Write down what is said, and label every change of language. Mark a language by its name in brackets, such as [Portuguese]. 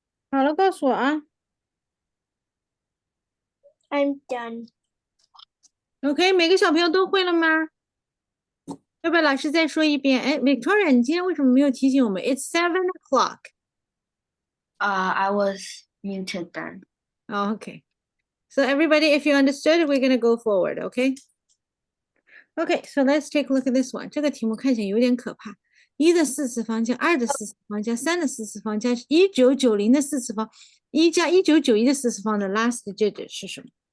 [Chinese] 好了，告诉我啊。 [English] I'm done. [Chinese] OK，每个小朋友都会了吗？要不要老师再说一遍？哎，Victoria，你今天为什么没有提醒我们 ？ [English] It's 7 o'clock. I was muted then. Oh, okay. So everybody, if you understood, we're gonna go forward. Okay. Okay. So let's take a look at this one. [Chinese] 这个题目看起来有点可怕。1的4次方加2的4次方加3的4次方加1990的4次方，1加1991的4次方的 last digit 是什么？